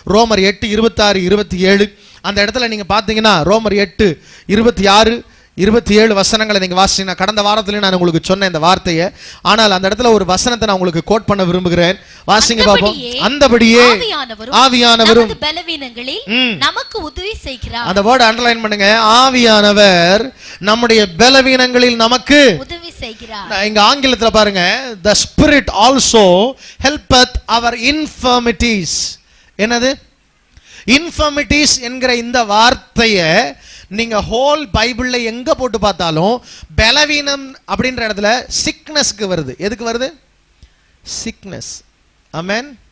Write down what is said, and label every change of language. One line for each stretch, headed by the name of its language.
Tamil: ரோமர் 8:26-27 அந்த இடத்துல நீங்க பாத்தீங்கன்னா ரோமர் 8:26-27 வசனங்களை நீங்க வாசிச்சீங்கன்னா, கடந்த வாரத்திலே நான் உங்களுக்கு சொன்ன இந்த வார்த்தையை, ஆனால் அந்த இடத்துல ஒரு வசனத்தை நான் உங்களுக்கு கோட் பண்ண விரும்புகிறேன். வாசிங்க பாப்போம். அந்தபடியே ஆவியானவரும் பலவீனங்களில் நமக்கு உதவி செய்கிறார். அந்த வேர்ட் அண்டர்லைன் பண்ணுங்க. ஆவியானவர் நம்முடைய பலவீனங்களில் நமக்கு உதவி செய்கிறார். இங்க ஆங்கிலத்துல பாருங்க,
English: the spirit also helpeth our infirmities.
Tamil: என்னது infirmities என்கிற இந்த வார்த்தையை நீங்க ஹோல் பைபிள்ல எங்க போட்டு பார்த்தாலும் பலவீனம் அப்படின்ற இடத்துல சிக்னஸ்க்கு வருது. எதுக்கு வருது? சிக்னஸ். ஆமென்.